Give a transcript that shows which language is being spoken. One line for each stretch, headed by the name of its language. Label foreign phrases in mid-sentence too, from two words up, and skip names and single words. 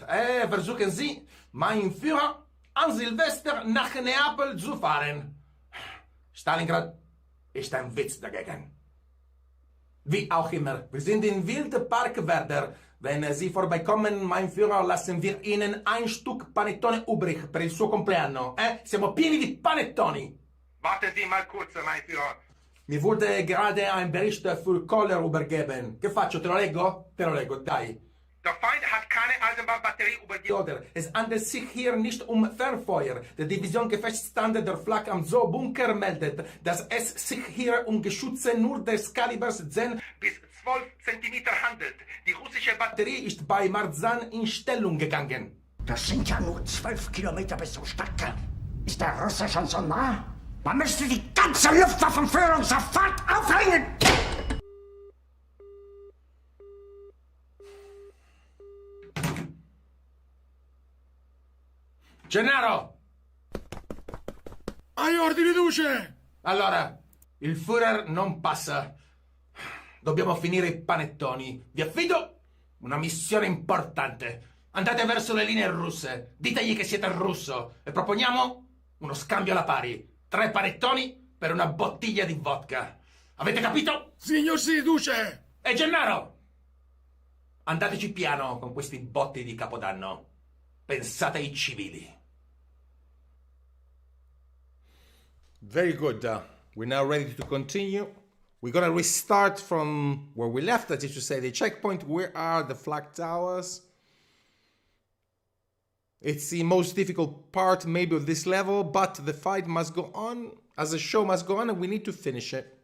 German: Versuchen Sie, mein Führer, an Silvester nach Neapel zu fahren. Stalingrad ist ein Witz dagegen. Wie auch immer, wir sind in wilde Parkwerder. Wenn Sie vorbeikommen, mein Führer, lassen wir Ihnen ein Stück Panettone übrig
Italian: per il suo compleanno. Siamo pieni di Panettoni.
German: Warten Sie mal kurz, mein Führer. Mir wurde gerade ein Bericht für Koller übergeben.
Italian: Che faccio, te lo leggo? Te lo leggo, dai.
German: Der Feind hat keine Eisenbahnbatterie über die Oder. Es handelt sich hier nicht um Fernfeuer. Der Division Gefechtsstand der FLAK am Zoo-Bunker meldet, dass es sich hier um Geschütze nur des Kalibers 10 bis 12 cm handelt. Die russische Batterie ist bei Marzahn in Stellung gegangen. Das sind ja nur 12 Kilometer bis zum Stadtkern. Ist der Russe schon so nah? Man müsste die ganze Luftwaffenführung sofort aufhängen!
Italian: Gennaro! Hai ordini, Duce! Allora, il Führer non passa. Dobbiamo finire i panettoni. Vi affido una missione importante. Andate verso le linee russe. Ditegli che siete russo. E proponiamo uno scambio alla pari. 3 panettoni per una bottiglia di vodka. Avete capito? Signor sì, Duce! E Gennaro! Andateci piano con questi botti di Capodanno. Pensate ai civili.
English: Very good. We're now ready to continue. We're going to restart from where we left, that is to say, the checkpoint. Where are the flag towers? It's the most difficult part, maybe, of this level, but the fight must go on, as the show must go on, and we need to finish it.